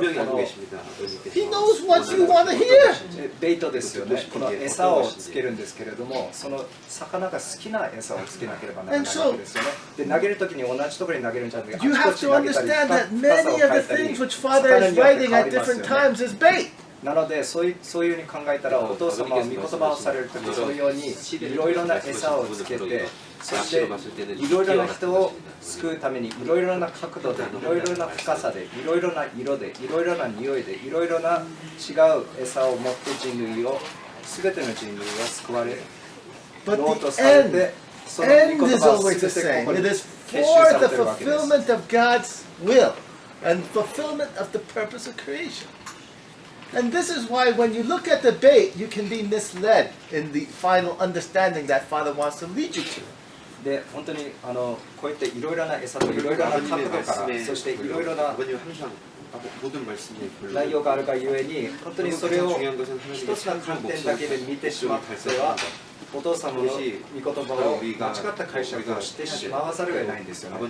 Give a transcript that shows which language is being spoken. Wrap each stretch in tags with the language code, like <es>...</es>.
<en>He knows what you want to hear.</en> <ja>ベイトですよね。この餌をつけるんですけれども、その魚が好きな餌をつけなければならないわけですよね。で、投げるときに同じところに投げるんじゃなくて、</ja> <en>You have to understand that many of the things which Father is writing at different times is bait.</en> <ja>なのでそういうふうに考えたら、お父様は御言葉をされるとき、そのようにいろいろな餌をつけて、そしていろいろな人を救うためにいろいろな角度で、いろいろな深さで、いろいろな色で、いろいろな匂いで、いろいろな違う餌を持って人類を、すべての人類を救われようとされて、その御言葉をすべてここに結集されているわけです。</ja> <en>fulfillment of God's will. and fulfillment of the purpose of creation. And this is why when you look at the debate, you can be misled in the final understanding that Father wants to lead you to.</en> <ja>で本当にこうやっていろいろな餌といろいろな角度からそしていろいろな</ja> <ko>모든 말씀에</ko> <ja>内容があるがゆえに本当にそれを一つの観点だけで見てしまってはお父様の御言葉を間違った解釈をしてしまわざるを得ないんですよね。</ja>